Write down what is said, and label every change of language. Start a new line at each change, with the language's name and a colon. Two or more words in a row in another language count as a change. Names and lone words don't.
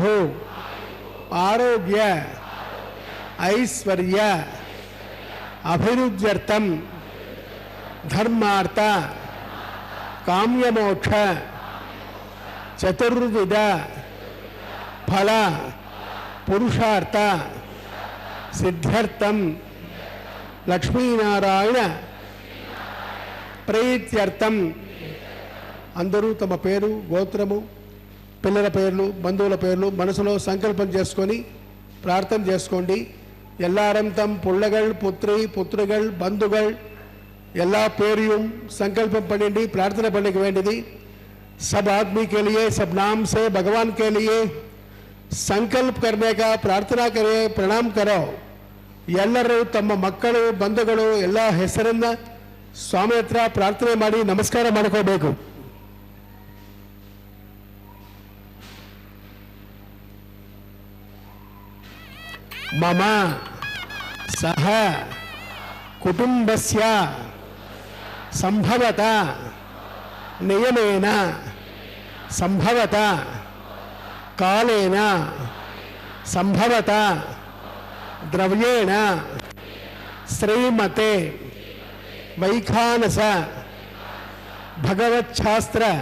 Sanskrit: ఆరోగ్య ఐశ్వర్య అభివృద్ధ్యర్థం ధర్మార్థ కామ్యమోక్ష చతుర్విధ ఫల పురుషార్థ సిద్ధ్యర్థం లక్ష్మీనారాయణ ప్రీత్యర్థం.
Telugu: అందరూ తమ పేరు, గోత్రము, పిల్లల పేర్లు, బంధువుల పేర్లు మనసులో సంకల్పం చేసుకొని ప్రార్థన చేసుకోండి.
Tamil: எல்லாரும் தம் புள்ளகள் புத்திரி புத்திரிகள் பந்துகள் எல்லா பேரையும் संकल्प பண்ணிட்டு प्रार्थना பண்ணிக்க வேண்டியது.
Hindi: सब आदमी के लिए सब नाम से भगवान के लिए संकल्प करने का प्रार्थना करे, प्रणाम करो.
Kannada: ಎಲ್ಲರೂ ತಮ್ಮ ಮಕ್ಕಳು ಬಂಧುಗಳು ಎಲ್ಲ ಹೆಸರನ್ನ ಸ್ವಾಮಿ ಹತ್ರ ಪ್ರಾರ್ಥನೆ ಮಾಡಿ ನಮಸ್ಕಾರ ಮಾಡ್ಕೋಬೇಕು.
Sanskrit: మమ సహ కుటుంబస్య సంభవత నియమేన సంభవత కాలేన సంభవత ద్రవ్యేణ శ్రీమతే వైఖానస భగవచ్ఛాస్త్ర